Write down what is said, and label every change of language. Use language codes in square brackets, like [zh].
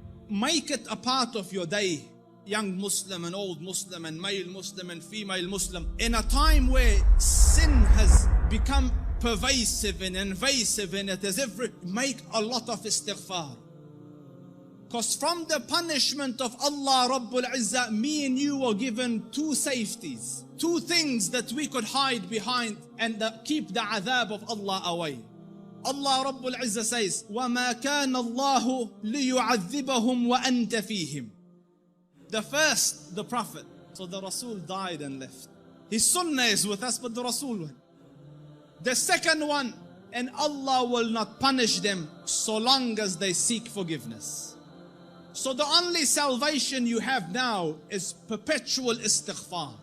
[en] make it a part of your day, young Muslim and old Muslim and male Muslim and female Muslim, in a time where sin has become pervasive and invasive and it is make a lot of istighfar. Because from the punishment of Allah Rabbul Izzah, me and you were given two safeties, two things that we could hide behind and keep the adhab of Allah away. Allah Rabbul Izzah says, [ar] وَمَا كَانَ اللَّهُ لِيُعَذِّبَهُمْ وَأَنْتَ فِيهِمْ. [en] The first, the Prophet. So the Rasul died and left. His sunnah is with us, but the Rasul went. The second one, and Allah will not punish them so long as they seek forgiveness. So the only salvation you have now is perpetual istighfar.